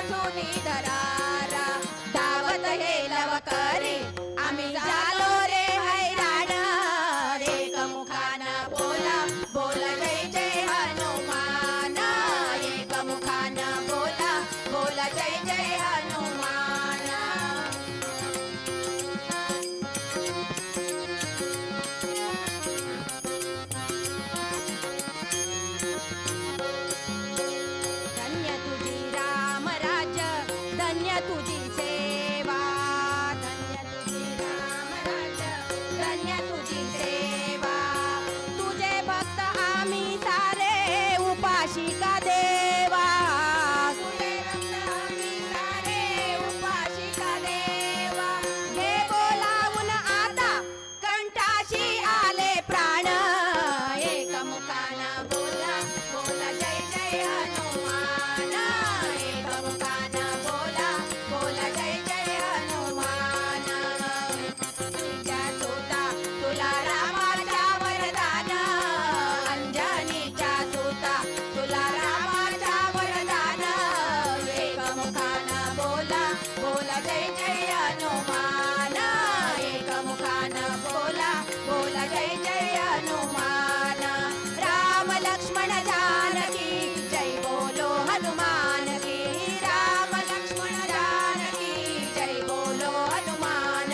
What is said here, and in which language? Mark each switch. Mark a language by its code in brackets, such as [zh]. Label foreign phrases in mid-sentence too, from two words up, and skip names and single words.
[mr] मुरलीधरारा धावत हे लवकरी आम्ही झालो रे हैराण एकमुखानं बोला बोला जय जय हनुमान एकमुखानं बोला बोला जय जय हनुमान धन्य तुझी राम राज्य धन्य तुझी सेवा धन्य तुझी राम राज्य धन्य तुझी सेवा तुझे भक्त आम्ही सारे उपाशिका देवा तुझे भक्त आम्ही सारे उपाशिका देवा घे बोलावून आता कंठाशी आले प्राण एकमुखानं बोला बोला जय जय हनुमान एकमुखानं बोला बोला जय जय हनुमान तुझ्या सुता तुला रामाच्या वरदान अंजनीच्या सुता तुला रामाच्या वरदान एकमुखानं बोला बोला जय जय हनुमान एकमुखानं बोला बोला जय जय हनुमान राम [hi] लक्ष्मण जानकी जय बोलो हनुमान की राम लक्ष्मण जानकी जय बोलो हनुमान